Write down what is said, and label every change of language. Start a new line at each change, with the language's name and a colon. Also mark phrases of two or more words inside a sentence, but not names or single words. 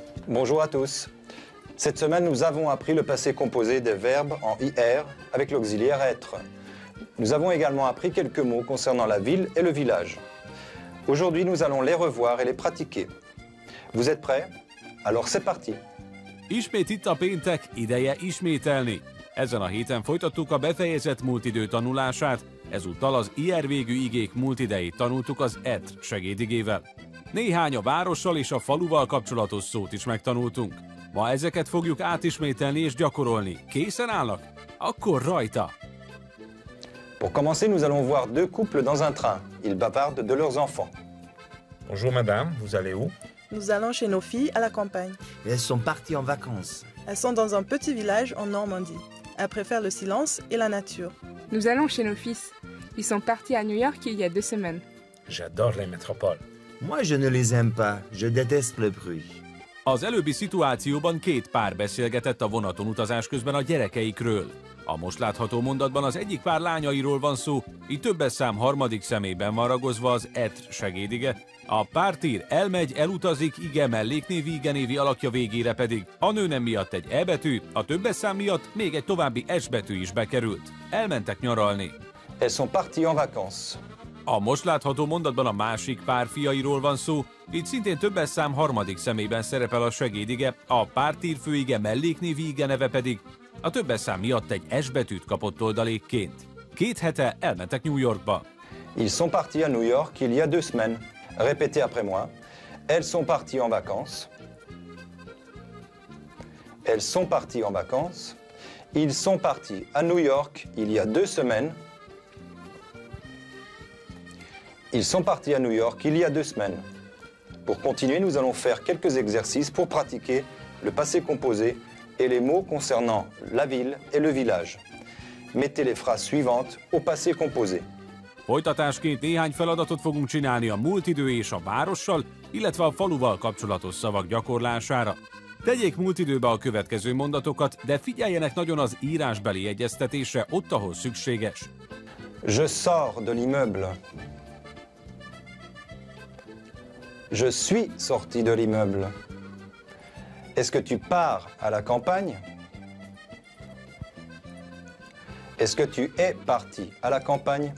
French: Bonjour à tous. Cette semaine, nous avons appris le passé composé des verbes en IR avec l'auxiliaire être. Nous avons également appris quelques mots concernant la ville et le village. Aujourd'hui, nous allons les revoir et les pratiquer. Vous êtes prêts? Alors c'est parti.
Hungarian: Ismét itt a péntek, ideje ismételni. Ezen a héten folytattuk a befejezett múltidő tanulását, ezúttal az IR végű igék múltidejét tanultuk az ETR segédigével. Néhány a várossal és a faluval kapcsolatos szót is megtanultunk. Ma ezeket fogjuk átismételni és gyakorolni. Készen állnak? Akkor rajta!
French: Pour commencer, nous allons voir deux couples dans un train. Ils bavardent de leurs enfants. Bonjour madame, vous allez où? Nous allons chez nos filles à la campagne. Elles sont parties en vacances. Elles sont dans un petit village en Normandie. Elles préfèrent le silence et la nature. Nous allons chez nos fils. Ils sont partis à New York il y a 2 semaines. J'adore les métropoles. Moi, je ne les aime pas. Je déteste le bruit.
Hungarian: Az előbbi szituációban két pár beszélgetett a vonaton utazás közben a gyerekeikről. A most látható mondatban az egyik pár lányairól van szó, így többes szám harmadik személyben van ragozva az ETR segédige. A pártír elmegy, elutazik, ige melléknévi, igenévi alakja végére pedig a nőnem miatt egy E betű, a többes szám miatt még egy további S betű is bekerült. Elmentek nyaralni.
French: Elles sont parties en vacances.
Hungarian: A most látható mondatban a másik pár fiairól van szó, így szintén többes szám harmadik személyben szerepel a segédige, a pártír főige melléknévi ige neve pedig a többes szám miatt egy S betűt kapott oldalékként. 2 hete elmentek New Yorkba.
French: Ils sont partis à New York il y a 2 semaines. Répétez après moi. Elles sont parties en vacances. Elles sont parties en vacances. Ils sont partis à New York il y a 2 semaines. Ils sont partis à New York il y a 2 semaines. Pour continuer, nous allons faire quelques exercices pour pratiquer le passé composé et les mots concernant la ville et le village. Mettez les phrases suivantes au passé composé.
Hungarian: Folytatásként néhány feladatot fogunk csinálni a múltidő és a várossal, illetve a faluval kapcsolatos szavak gyakorlására. Tegyék múltidőbe a következő mondatokat, de figyeljenek nagyon az írásbeli egyeztetésre ott, ahol szükséges.
French: Je sors de l'immeuble. Je suis sorti de l'immeuble. Est-ce que tu pars à la campagne? Est-ce que tu es parti à la campagne?